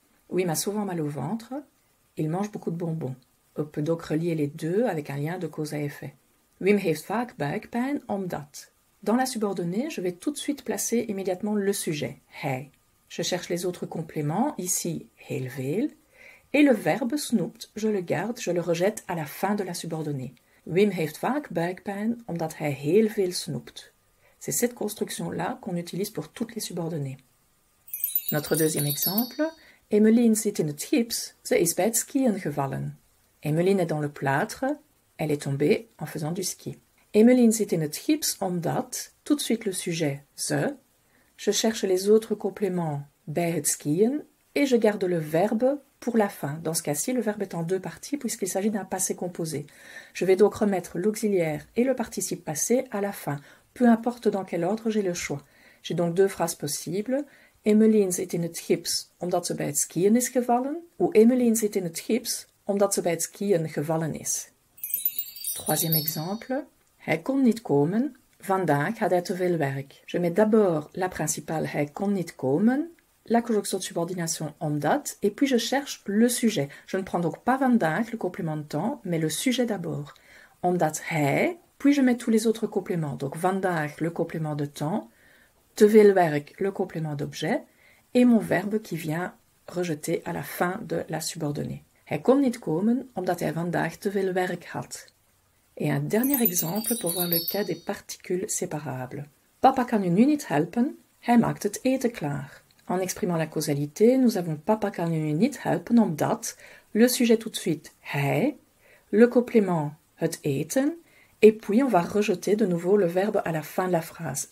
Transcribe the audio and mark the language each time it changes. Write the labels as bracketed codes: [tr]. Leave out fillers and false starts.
[fr] Wim a souvent mal au ventre. Il mange beaucoup de bonbons. On peut donc relier les deux avec un lien de cause à effet. [nl] Wim heeft vaak buikpijn omdat. [fr] Dans la subordonnée, je vais tout de suite placer immédiatement le sujet, hij. Je cherche les autres compléments, ici [nl] heel veel. [fr] Et le verbe snoept, je le garde, je le rejette à la fin de la subordonnée. [nl] Wim heeft vaak buikpijn omdat hij heel veel snoept. [fr] C'est cette construction-là qu'on utilise pour toutes les subordonnées. Notre deuxième exemple. [nl] Emmeline zit in het gips, ze is bij het skiën gevallen. [fr] Emmeline est dans le plâtre, elle est tombée en faisant du ski. [nl] Emmeline zit in het gips omdat, [fr] tout de suite le sujet, [nl] ze. [fr] Je cherche les autres compléments [nl] bij het skiën [fr] et je garde le verbe pour la fin. Dans ce cas-ci, le verbe est en deux parties puisqu'il s'agit d'un passé composé. Je vais donc remettre l'auxiliaire et le participe passé à la fin. Peu importe dans quel ordre, j'ai le choix. J'ai donc deux phrases possibles. [nl] Emmeline zit in het gips omdat ze bij het skiën is gevallen. Ou Emmeline zit in het gips omdat ze bij het skiën gevallen is. [fr] Troisième exemple. [nl] Hij kon niet komen. Vandaag had hij te veel werk. [fr] Je mets d'abord la principale [nl] hij kon niet komen, [fr] la conjonction de subordination omdat, et puis je cherche le sujet. Je ne prends donc pas vandaag, le complément de temps, mais le sujet d'abord. [nl] Omdat hij, [fr] puis je mets tous les autres compléments. Donc vandaag, le complément de temps, [nl] te veel werk, [fr] le complément d'objet, et mon verbe qui vient rejeter à la fin de la subordonnée. [nl] Hij kon niet komen omdat hij vandaag te veel werk had. [fr] Et un dernier exemple pour voir le cas des particules séparables. [nl] Papa kan u nu niet helpen, hij maakt het eten klaar. [fr] En exprimant la causalité, nous avons [nl] papa kan u nu niet helpen omdat, [fr] le sujet tout de suite, hij, le complément, [nl] het eten, [fr] et puis on va rejeter de nouveau le verbe à la fin de la phrase.